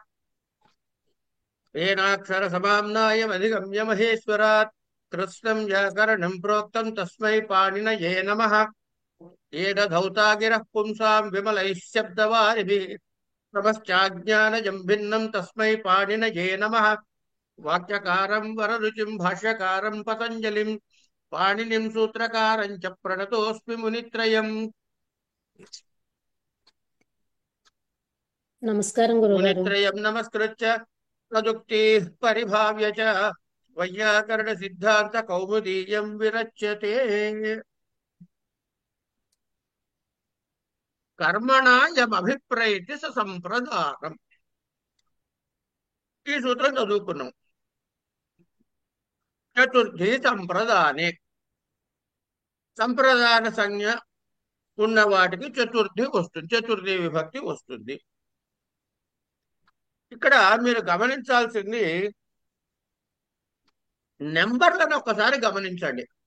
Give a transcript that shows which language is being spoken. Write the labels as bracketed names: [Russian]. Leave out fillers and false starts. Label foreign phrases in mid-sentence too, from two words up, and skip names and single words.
[Sanskrit] येनाक्षर समाम्नाय अधिगम्य महेश्वरात् कृत्स्नं व्याकरणं प्रोक्तं तस्मै पाणिनये नमः येन धौता गिरः पुंसां विमलैः शब्दवारिभिः नमश्चाज्ञानजं भिन्नं तस्मै पाणिनये नमः वाक्यकारं वररुचिं भाष्यकारं पतञ्जलिं पाणिनिं सूत्रकारं च प्रणतोऽस्मि मुनित्रयम्। [Telugu] నమస్కారం గురుగారు. [Sanskrit] मुनित्रयं नमस्कृत्य तदुक्तिः परिभाव्य च वैयाकरण सिद्धान्त कौमुदीयं विरच्यते। कर्मणा यमभिप्रैति स संप्रदानम्। [Telugu] ఈ సూత్రం చదువుకున్నాం. [Sanskrit] చతుర్థి సంప్రదానే [Telugu] సంప్రదాన సంజ్ఞ ఉన్న వాటికి చతుర్థి వస్తుంది, చతుర్థి విభక్తి వస్తుంది. ఇక్కడ మీరు గమనించాల్సింది నెంబర్లను ఒక్కసారి గమనించండి.